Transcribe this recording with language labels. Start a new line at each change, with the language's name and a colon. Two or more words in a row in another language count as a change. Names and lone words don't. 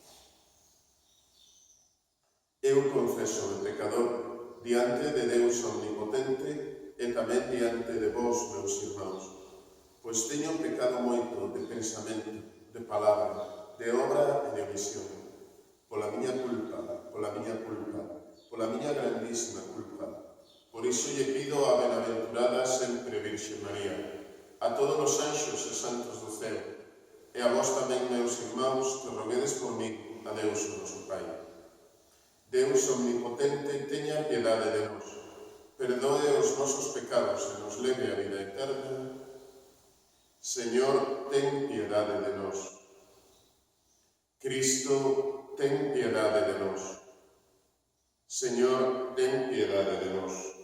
Galician: Eu confeso o pecador diante de Deus omnipotente e tamén diante de vós, meus irmãos, pois teño pecado moito de pensamento, de palabra, de obra e de omisión, pola miña culpa, pola miña grandísima culpa. Por iso lle pido a benaventurada sempre Virxe María, a todos os anxos e santos do ceo, e a vós tamén, meus irmãos, que roguedes por mí, a Deus o noso Pai. Deus omnipotente, teña piedade de nós, perdoe os nosos pecados e nos leve a vida eterna. Señor, ten piedade de nós. Cristo, ten piedade de nós. Señor, ten piedade de nós.